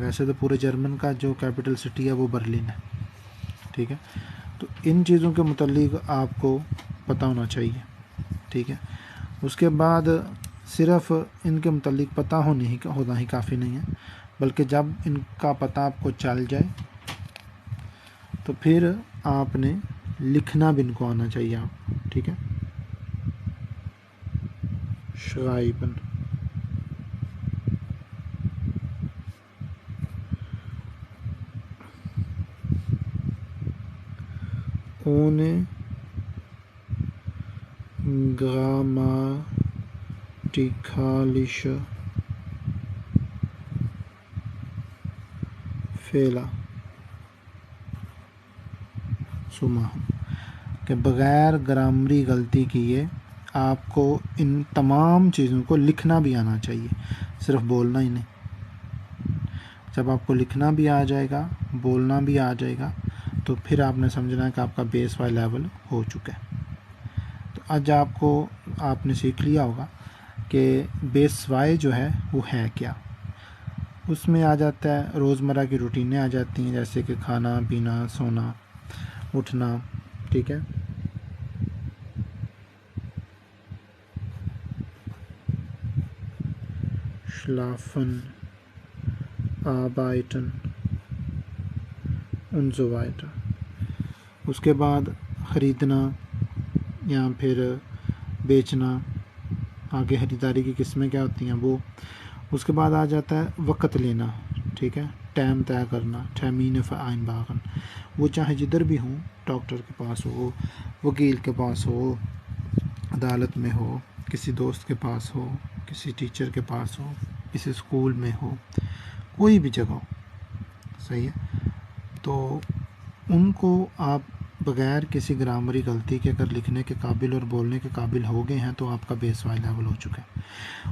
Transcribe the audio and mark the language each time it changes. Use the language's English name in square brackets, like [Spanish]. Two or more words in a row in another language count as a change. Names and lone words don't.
[Urdu] ویسے تو پورے جرمن کا جو [English] capital city [Urdu] ہے وہ برلن ہے۔ ٹھیک ہے، تو ان چیزوں کے متعلق آپ کو پتہ ہونا چاہیے. ٹھیک ہے، اس کے بعد صرف ان کے متعلق پتہ ہونا ہی کافی نہیں ہے، بلکہ جب ان کا پتہ آپ کو چل جائے تو پھر آپ نے لکھنا بھی ان کو آنا چاہیے آپ. ٹھیک ہے, [German] schreiben, ohne grammatikalische Fehler zu machen, [Urdu] کہ بغیر گرامری غلطی کیے آپ کو ان تمام چیزوں کو لکھنا بھی آنا چاہیے، صرف بولنا ہی نہیں. جب آپ کو لکھنا بھی آ جائے گا، بولنا بھی آ جائے گا، تو پھر آپ نے سمجھنا ہے کہ آپ کا بیس وائی لیول ہو چکا ہے. تو آج آپ نے سیکھ لیا ہوگا کہ بیس وائی جو ہے وہ ہے کیا. اس میں آ جاتا ہے روزمرہ کی روٹینیں آ جاتی ہیں، جیسے کہ کھانا پینا، سونا، اٹھنا. ٹھیک ہے, [German] schlafen, arbeiten und so weiter। [Urdu] اس کے بعد خریدنا یا پھر بیچنا، آگے خریداری کی قسمیں کیا ہوتی ہیں وہ. اس کے بعد آ جاتا ہے وقت لینا. ٹھیک ہے، ٹائم طے کرنا, [German] termine vereinbaren, [Urdu] وہ چاہے جدھر بھی ہو، ڈاکٹر کے پاس ہو، وکیل کے پاس ہو، عدالت میں ہو، کسی دوست کے پاس ہو، کسی ٹیچر کے پاس ہو، کسی اسکول میں ہو، کوئی بھی جگہ ہو. صحیح ہے، تو ان کو آپ بغیر کسی گرامری غلطی کے اگر لکھنے کے قابل اور بولنے کے قابل ہو گئے ہیں تو آپ کا بیس وائی لیول ہو چکا ہے.